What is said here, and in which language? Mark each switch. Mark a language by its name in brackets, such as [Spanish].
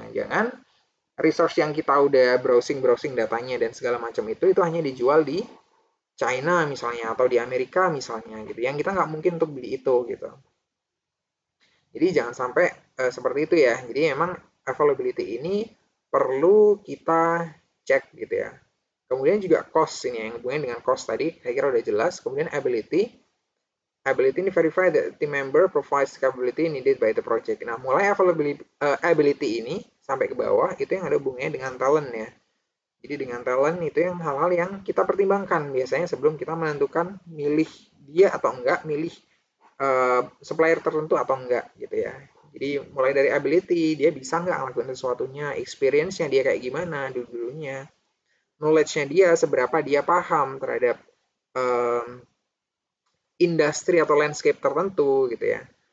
[Indonesian] Jangan-jangan resource yang kita udah browsing datanya dan segala macam itu hanya dijual di China misalnya atau di Amerika misalnya gitu yang kita nggak mungkin untuk beli itu gitu. Jadi jangan sampai seperti itu ya. Jadi memang availability ini perlu kita cek gitu ya. Kemudian juga cost ini yang hubungannya dengan cost tadi saya kira udah jelas. Kemudian [English] ability [Indonesian] ini [English] verify that team member provides capability needed by the project. [Indonesian] Nah, mulai ability ini sampai ke bawah itu yang ada hubungannya dengan talent ya. Jadi dengan talent itu yang hal-hal yang kita pertimbangkan biasanya sebelum kita menentukan milih dia atau enggak, milih supplier tertentu atau enggak gitu ya. Jadi mulai dari ability, dia bisa nggak ngelakuin sesuatunya, experience-nya dia kayak gimana dulu-dulunya, knowledge-nya dia seberapa dia paham terhadap um, industri atau landscape tertentu gitu ya.